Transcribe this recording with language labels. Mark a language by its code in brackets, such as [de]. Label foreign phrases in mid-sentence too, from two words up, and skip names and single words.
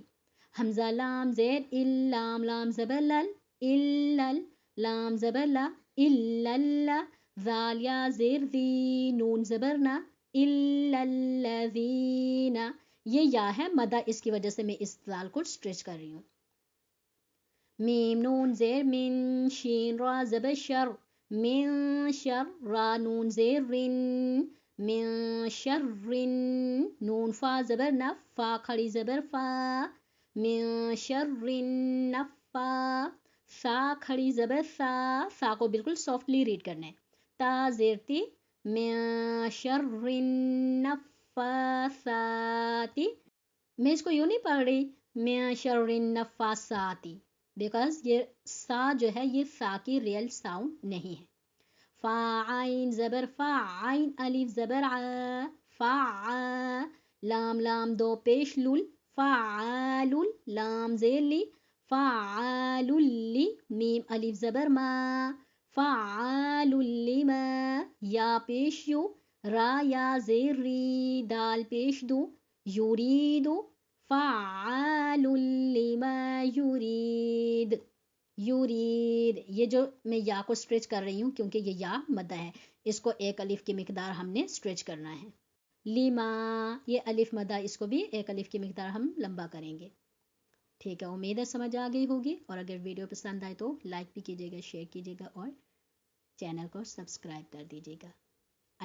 [ur] حمزہ لام زیر ال لام لام زبر لل الا لام زبر لا الا اللہ ذال یا زیر ذی نون زبرنا الا الذین. یہ یا ہے مدہ اس کی وجہ سے میں اس ذال کو اسٹریچ کر رہی ہوں. میم نون زیر من شین را زبر شر من شر را نون زیر رن من شر رن نون فا زبر نف فا کھڑی زبر فا من شر نفا سا کھڑی زبر سا سا کو بالکل [en] softly read [ur] کرنا ہے. تا زیر تی من شر نفاساتی. میں اس کو یوں نہیں پڑھ رہی من شر نفاساتی بیکاز یہ سا جو ہے یہ سا کی [en] real sound [ur] نہیں ہے. فا عین زبر فا عین الف زبر ع فا لام لام دو پیش لول فعال لام زیر لی فعال لی میم الف زبر ما فعال لما یا پیش یو را یا زیر ری دال پیش دو یریدو فعال لما یرید یرید. یہ جو میں یا کو اسٹریچ کر رہی ہوں کیونکہ یہ یا مدہ ہے اس کو ایک الف کی مقدار ہم نے اسٹریچ کرنا ہے. لیما یہ الف مدہ اس کو بھی ایک الف کی مقدار ہم لمبا کریں گے. ٹھیک ہے امید ہے سمجھ آ گئی ہوگی اور اگر ویڈیو پسند آئے تو لائک بھی کیجیے گا شیئر کیجیے گا اور چینل کو سبسکرائب کر دیجیے گا.